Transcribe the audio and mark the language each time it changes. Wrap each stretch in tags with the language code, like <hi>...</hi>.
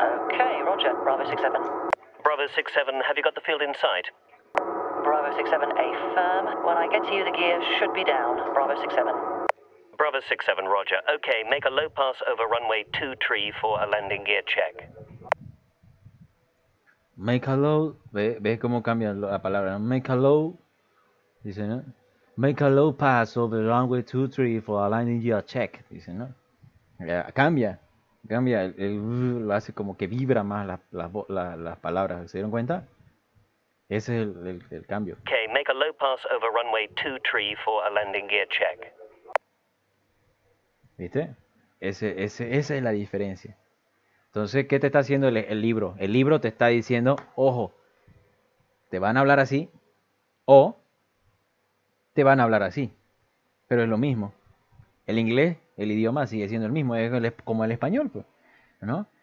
<en>Okay, Roger. Bravo 67. Bravo 67, have you got the field in sight? Bravo 67, affirm. When I get to you, the gear should be down. Bravo 67. Bravo 67, Roger. Okay, make a low pass over runway 23 for a landing gear check. Make a low,</en> <es>¿ves cómo cambia la palabra? ¿No? Make a low, dice, ¿no?</es> <en>Make a low pass over runway 23 for a landing gear check, dice, ¿no?</en> <es>Cambia, lo hace como que vibra más las palabras, ¿se dieron cuenta? Ese es el cambio.</es> <en>Okay, make a low pass over runway 23 for a landing gear check.</en> <es>¿Viste? Esa es la diferencia. Entonces, ¿qué te está haciendo el libro? El libro te está diciendo, ojo, te van a hablar así o te van a hablar así. Pero es lo mismo. El inglés, el idioma sigue siendo el mismo, es como el español, pues, ¿no?</es>